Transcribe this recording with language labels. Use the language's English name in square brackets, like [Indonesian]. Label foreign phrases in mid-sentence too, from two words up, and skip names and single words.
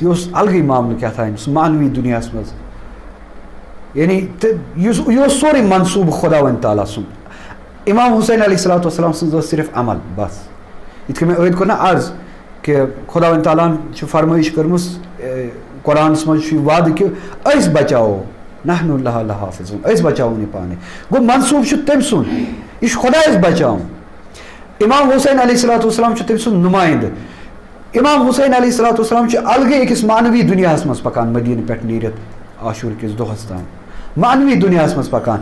[Kashmiri] یہِ اوس الگٕے معاملہٕ کیٛاہ تانۍ سُہ معنوی دُنیاہَس منٛز. یعنی تہٕ یہِ اوس سورُے منصوٗبہٕ خۄداوندِ تعالیٰ سُنٛد. امام حسین [Arabic] علیہ الصلوۃ والسلام [Kashmiri] سٕنٛز ٲس صرف عمل بس. یِتھ کٔنۍ مےٚ ٲدۍ کوٚر نا عرض کہِ خۄداوندِ تعالیٰ ہن چھِ فرمٲیِش کٔرمٕژ قرآنَس منٛز چھُ یہِ وعدٕ کہِ أسۍ بچاوو، [Arabic] نحنُ لہا لحافظون، [Kashmiri] أسۍ بچاوون یہِ پانَے. گوٚو منصوٗبہٕ چھُ تٔمۍ سُنٛد، یہِ چھُ خۄدایَس بچاوُن. امام حسین [Arabic] علیہ الصلوۃ والسلام [Kashmiri] چھُ تٔمۍ سُنٛد نُمٲیِندٕ. امام حسین [Arabic] علیہ الصلوۃ والسلام [Kashmiri] چھُ الگٕے أکِس معنوی دُنیاہَس منٛز پَکان مدیٖنہٕ پٮ۪ٹھ نیٖرِتھ عاشوٗر کِس دۄہَس تام، معنوی دُنیاہَس منٛز پَکان.